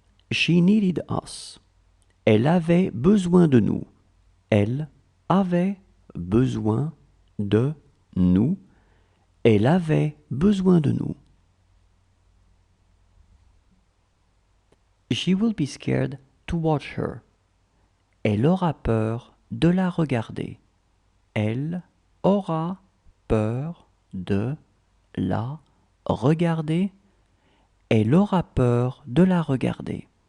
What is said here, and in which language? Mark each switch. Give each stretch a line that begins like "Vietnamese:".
English: She needed us.
French: Elle avait besoin de nous. Elle avait besoin de nous. Elle avait besoin de nous.
English: She will be scared to watch her.
French: Elle aura peur de la regarder. Elle aura peur de la regarder. Elle aura peur de la regarder.